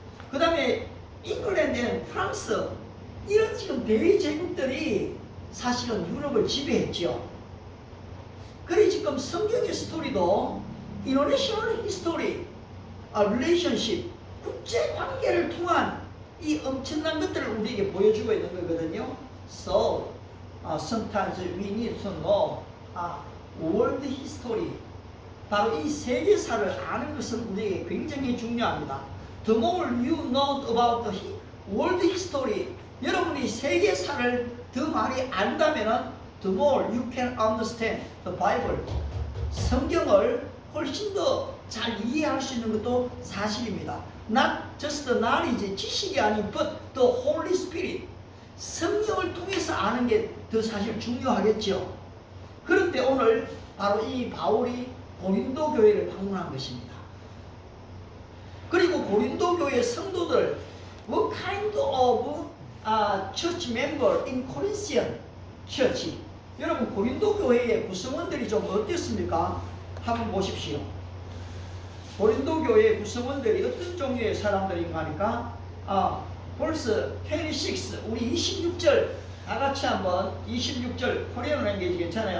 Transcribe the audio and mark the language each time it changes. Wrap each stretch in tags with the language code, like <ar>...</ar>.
<ko>그 다음에 잉글랜드, 프랑스, 이런 지금 대제국들이 사실은 유럽을 지배했죠. 그래 지금 성경의 스토리도</ko> <en>international history, relationship,</en> <ko>국제 관계를 통한 이 엄청난 것들을 우리에게 보여주고 있는 거거든요.</ko> <en>So, sometimes we need to know world history.</en> <ko>바로 이 세계사를 아는 것은 우리에게 굉장히 중요합니다.</ko> <en>The more you know about the world history,</en> <ko>여러분이 세계사를 더 많이 안다면은</ko> <en>the more you can understand the Bible.</en> <ko>성경을 훨씬 더 잘 이해할 수 있는 것도 사실입니다.</ko> <en>Not just the knowledge,</en> <ko>지식이 아닌</ko> <en>but the Holy Spirit.</en> <ko>성령을 통해서 아는 게 더 사실 중요하겠죠. 그런데 오늘 바로 이 바울이 고린도 교회를 방문한 것입니다. 그리고 고린도 교회 성도들</ko> <en>What kind of church member in Corinthian church?</en> <ko>여러분 고린도 교회의 구성원들이 좀 어땠습니까? 한번 보십시오. 고린도 교회의 구성원들이 어떤 종류의 사람들인가 하니까 벌써 26 우리 26절 다 같이 한번 26절 코리안 랭귀지 괜찮아요?</ko>